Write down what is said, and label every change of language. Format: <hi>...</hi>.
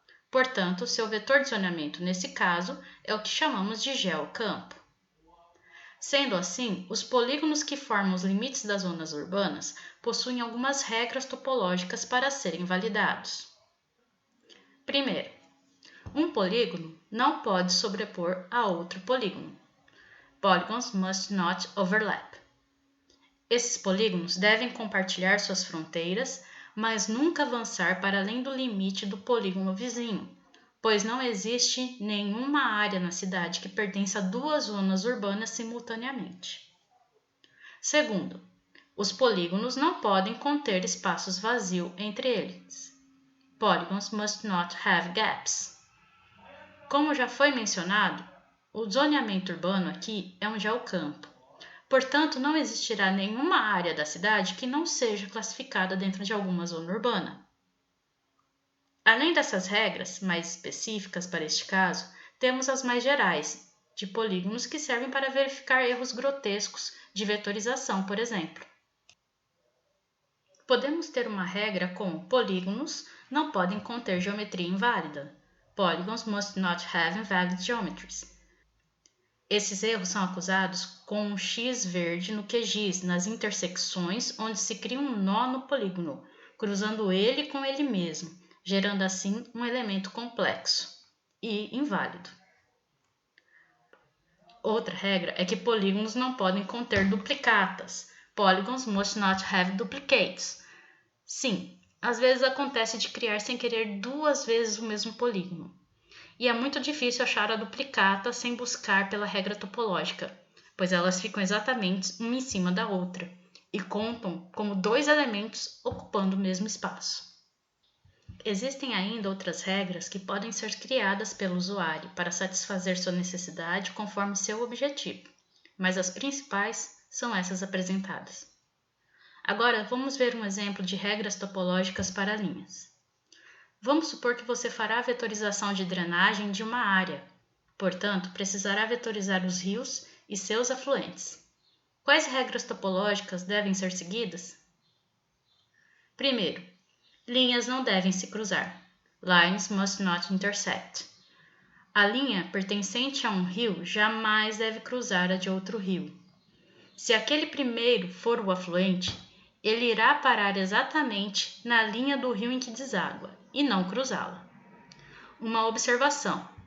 <pt>Portanto, seu vetor de zoneamento, nesse caso, é o que chamamos de geocampo. Sendo assim, os polígonos que formam os limites das zonas urbanas possuem algumas regras topológicas para serem validados. Primeiro, um polígono não pode sobrepor a outro polígono.</pt> <en>Polygons must not overlap.</en> <pt>Esses polígonos devem compartilhar suas fronteiras, mas nunca avançar para além do limite do polígono vizinho, pois não existe nenhuma área na cidade que pertença a duas zonas urbanas simultaneamente. Segundo, os polígonos não podem conter espaços vazios entre eles.</pt> <en>Polygons must not have gaps.</en> <pt>Como já foi mencionado, o zoneamento urbano aqui é um geocampo. Portanto, não existirá nenhuma área da cidade que não seja classificada dentro de alguma zona urbana. Além dessas regras mais específicas para este caso, temos as mais gerais, de polígonos que servem para verificar erros grotescos de vetorização, por exemplo. Podemos ter uma regra como polígonos não podem conter geometria inválida.</pt> <en>Polygons must not have invalid geometries.</en> <pt>Esses erros são acusados com um X verde no QGIS, nas intersecções onde se cria um nó no polígono, cruzando ele com ele mesmo, gerando assim um elemento complexo e inválido. Outra regra é que polígonos não podem conter duplicatas.</pt> <en>Polygons must not have duplicates.</en> <pt>Sim, às vezes acontece de criar sem querer duas vezes o mesmo polígono. E é muito difícil achar a duplicata sem buscar pela regra topológica, pois elas ficam exatamente uma em cima da outra e contam como dois elementos ocupando o mesmo espaço. Existem ainda outras regras que podem ser criadas pelo usuário para satisfazer sua necessidade conforme seu objetivo, mas as principais são essas apresentadas. Agora, vamos ver um exemplo de regras topológicas para linhas. Vamos supor que você fará a vetorização de drenagem de uma área, portanto, precisará vetorizar os rios e seus afluentes. Quais regras topológicas devem ser seguidas? Primeiro, linhas não devem se cruzar.</pt> <en>Lines must not intersect.</en> <pt>A linha pertencente a um rio jamais deve cruzar a de outro rio. Se aquele primeiro for o afluente, ele irá parar exatamente na linha do rio em que deságua e não cruzá-la. Uma observação:</pt>